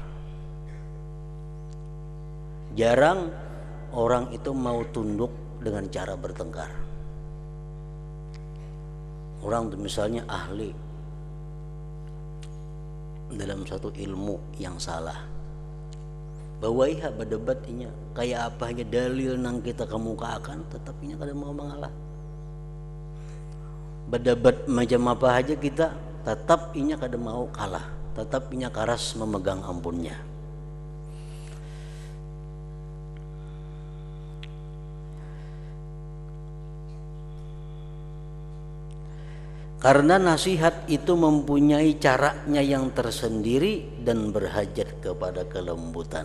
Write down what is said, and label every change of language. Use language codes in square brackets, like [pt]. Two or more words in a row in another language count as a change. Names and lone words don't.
[id] Jarang orang itu mau tunduk dengan cara bertengkar. [bjn] Orang itu misalnya ahli dalam satu ilmu yang salah, bahwa iha berdebat inya kayak apa aja dalil nang kita kemukakan, tetap inya kada mau mengalah. Berdebat macam apa aja kita, tetap inya kada mau kalah, tetap inya karas memegang ampunnya. [id] Karena nasihat itu mempunyai caranya yang tersendiri dan berhajat kepada kelembutan.